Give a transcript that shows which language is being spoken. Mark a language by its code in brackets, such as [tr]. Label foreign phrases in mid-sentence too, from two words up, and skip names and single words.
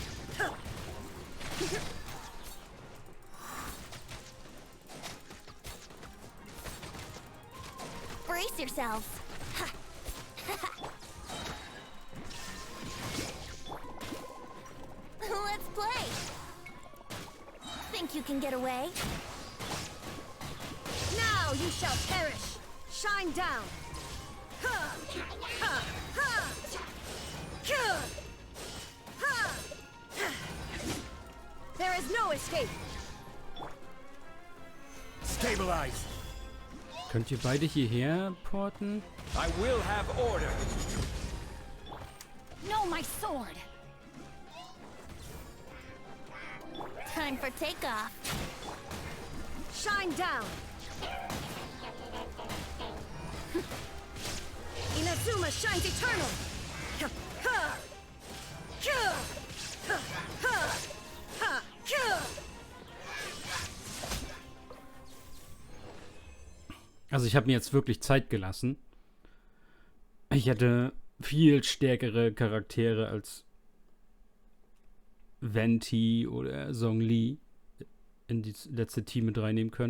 [en] Brace yourselves. Let's play. Think you can get away? Now you shall perish! Shine down! Ha! Ha! Ha! Ka! Ha! There is no escape! Stabilize. [de] Könnt ihr beide hierher porten? [en] I will have order. No, my sword. Time for takeoff. Shine down! Inazuma shines eternal! Ha! Ha! Ka! Ha! Ha! Ha! Ka! [de] Also ich habe mir jetzt wirklich Zeit gelassen. Ich hätte viel stärkere Charaktere als Venti oder Zhongli in das letzte Team mit reinnehmen können.